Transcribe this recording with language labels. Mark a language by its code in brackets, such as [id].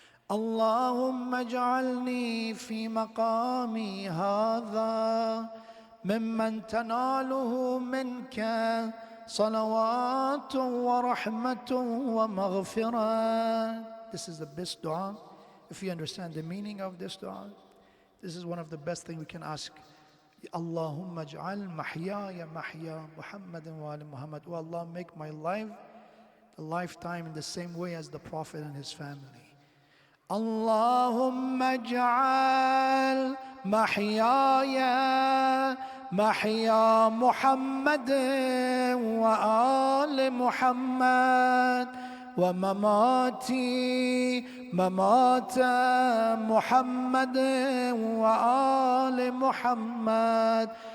[ar] اللهم اجعلني في مقامي هذا ممن تناله منك صلوات ورحمة ومغفرة. [en] This is the best dua. If you understand the meaning of this dua, this is one of the best things we can ask. [ar] Allahumma ij'al mahyaya mahya Muhammadin wa ali Muhammad. [en] Oh Allah, make my life a lifetime in the same way as the Prophet and his family. [ar] اللهم اجعل محياي محيا محمد وآل محمد ومماتي ممات محمد وآل محمد.